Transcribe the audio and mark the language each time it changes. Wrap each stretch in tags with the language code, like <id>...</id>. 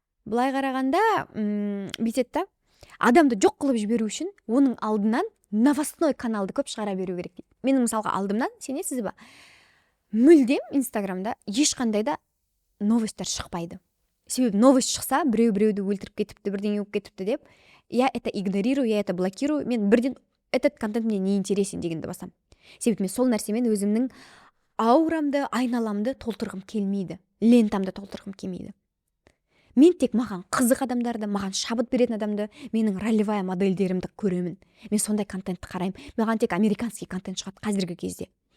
<kk>Былай қарағанда, бүйтеді да, адамды жоқ қылып жіберу үшін оның алдынан новостной каналды көп шығара беру керек дейді. Менің мысалға алдымнан, сенесіз ба, мүлдем Инстаграмда ешқандай да новостьтар шықпайды. Себебі новость шықса, біреуді өлтіріп кетіпті, бірдеңе болып кетіпті деп,</kk> <ru>я это игнорирую, я это блокирую,</ru> <kk>мен бірден</kk> <ru>этот контент мне не интересен</ru> <kk>дегенді басам. Себебі мен сол нәрсемен өзімнің аурамды, айналамды толтырғым келмейді, лентамды толтырғым келмейді. Мен тек маған қызық адамдарды, маған шабыт беретін адамды, менің ролевая модельдерімді көремін. Мен сондай контентті қараймын. Маған тек американский контент шығады қазіргі кезде.</kk>